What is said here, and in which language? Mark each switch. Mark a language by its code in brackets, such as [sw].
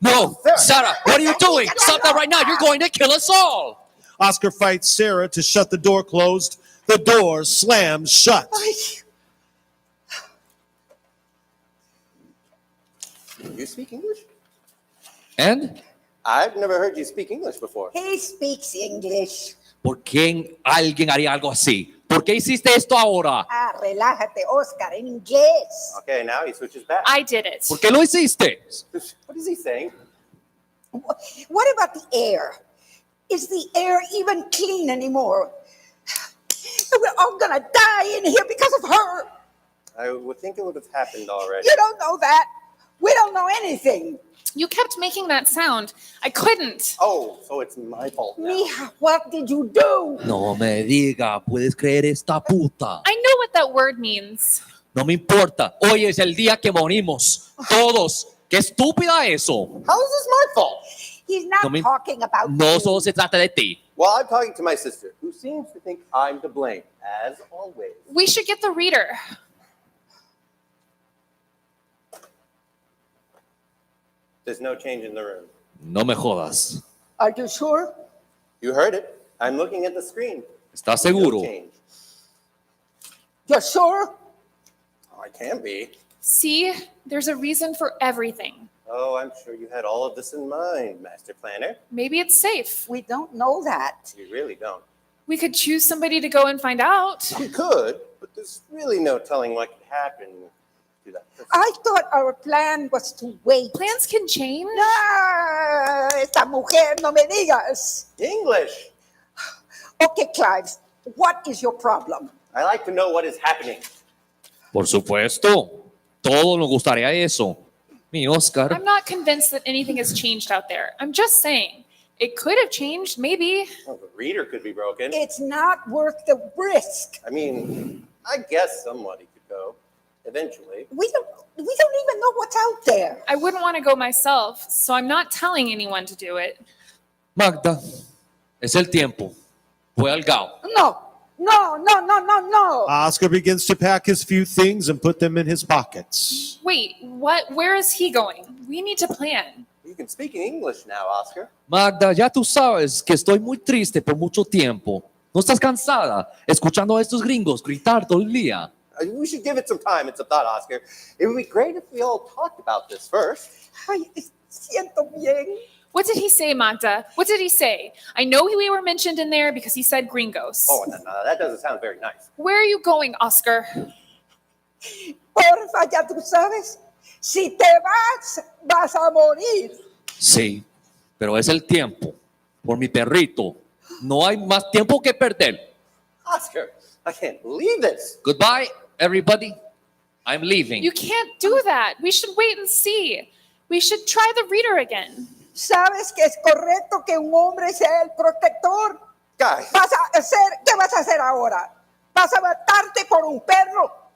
[en] No, Sarah, what are you doing? Stop that right now. You're going to kill us all. Oscar fights Sarah to shut the door closed. The door slams shut. You speak English? And? I've never heard you speak English before. He speaks English. [es] ¿Por qué alguien haría algo así? ¿Por qué hiciste esto ahora? Relájate, Oscar, en inglés. [en] Okay, now he switches back. I did it. [es] ¿Por qué lo hiciste? [en] What is he saying? What about the air? Is the air even clean anymore? We're all gonna die in here because of her. I would think it would have happened already. You don't know that. We don't know anything. You kept making that sound. I couldn't. Oh, so it's my fault now. Mija, what did you do? [es] No me diga, ¿puedes creer esta puta? [en] I know what that word means. [es] No me importa. Hoy es el día que morimos. Todos ¡Qué estúpida eso! [en] How is this my fault? He's not [es] No me- [en] talking about [es] No [en] you. [es] solo se trata de ti. [en] Well, I'm talking to my sister, who seems to think I'm to blame, as always. We should get the reader. There's no change in the room. [es] No me jodas. [en] Are you sure? You heard it. I'm looking at the screen. [es] ¿Estás [en] No [es] seguro? [en] change. You're sure? Oh, I can be. See, there's a reason for everything. Oh, I'm sure you had all of this in mind, Master Planner. Maybe it's safe. We don't know that. You really don't. We could choose somebody to go and find out. We could, but there's really no telling what could happen to that person. I thought our plan was to wait. Plans can change. [es] Ah, esta mujer, no me digas. [en] English! Okay, Clive, what is your problem? I like to know what is happening. [es] Por supuesto. Todos nos gustaría eso. Mi Oscar. [en] I'm not convinced that anything has changed out there. I'm just saying, it could have changed, maybe. Well, the reader could be broken. It's not worth the risk. I mean, I guess somebody could go eventually. We don't even know what's out there. I wouldn't want to go myself, so I'm not telling anyone to do it. [es] Magda, es el tiempo. Voy al GAO. [en] No. Oscar begins to pack his few things and put them in his pockets. Wait, what? Where is he going? We need to plan. You can speak in English now, Oscar. [es] Magda, ya tú sabes que estoy muy triste por mucho tiempo. ¿No estás cansada escuchando a estos gringos gritar todo el día? [en] We should give it some time and some thought, Oscar. It would be great if we all talked about this first. [es] Ay, siento bien. [en] What did he say, Magda? What did he say? I know we were mentioned in there because he said gringos. Oh, no, that doesn't sound very nice. Where are you going, Oscar? [es] Porfa, ya tú sabes. Si te vas a morir. Sí, pero es el tiempo. Por mi perrito. No hay más tiempo que perder. [en] Oscar, I can't believe this. Goodbye, everybody. I'm leaving. You can't do that. We should wait and see. We should try the reader again. [es] ¿Sabes que es correcto que un hombre sea el protector? [en] Guys, [es] ¿Qué vas a hacer ahora? ¿Vas a matarte por un perro?